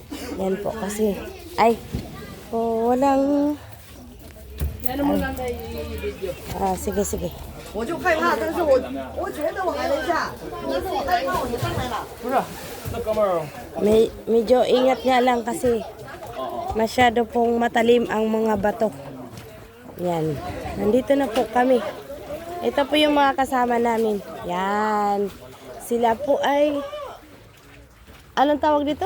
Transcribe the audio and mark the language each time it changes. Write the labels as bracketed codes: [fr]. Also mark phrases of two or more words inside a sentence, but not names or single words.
[tl] Yan po kasi, ay, walang, sige, sige. [zh] 我就害怕，但是我觉得我还能下，但是我害怕我就上来了。不是，那哥们儿， [tl] Medyo ingat nga lang kasi masyado pong matalim ang mga bato. Yan. Nandito na po kami. Ito po yung mga kasama namin. Yan. Sila po ay, anong tawag dito?